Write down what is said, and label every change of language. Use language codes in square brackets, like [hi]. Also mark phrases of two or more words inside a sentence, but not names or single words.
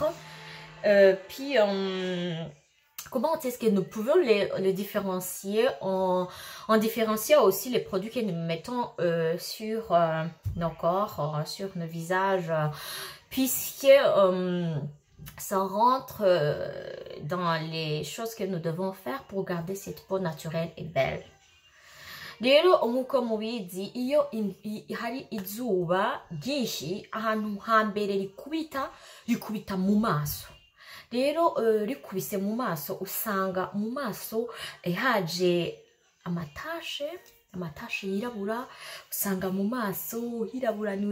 [fr] Puis, comment est-ce que nous pouvons les différencier en différenciant aussi les produits que nous mettons sur nos corps, sur nos visages, puisque ça rentre dans les choses que nous devons faire pour garder cette peau naturelle et belle. [rn] Rero nkuko mubizi, iyo hari izuba ryinshi ahantu hambere rikubita mu maso. Rero rikubise mu maso, usanga mu maso haje amatashe yirabura, usanga mu maso hiraburaniwe cyane.